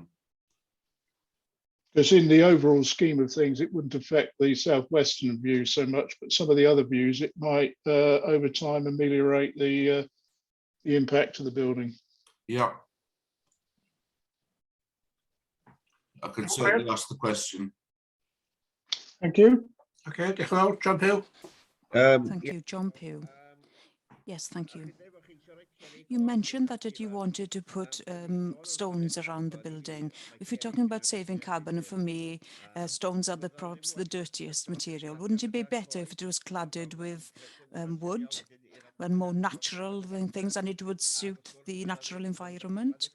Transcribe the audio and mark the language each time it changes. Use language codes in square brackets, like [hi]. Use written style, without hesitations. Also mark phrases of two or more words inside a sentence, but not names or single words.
[en] Because in the overall scheme of things, it wouldn't affect the southwestern view so much, but some of the other views, it might over time ameliorate the impact of the building. Yeah. I can certainly ask the question. Thank you. Okay, [cy] diolch yn fawr, [en] John Pugh. Thank you, John Pugh. Yes, thank you. You mentioned that you wanted to put stones around the building. If you're talking about saving carbon, and for me, stones are perhaps the dirtiest material. Wouldn't it be better if it was cladded with wood and more natural things, and it would suit the natural environment?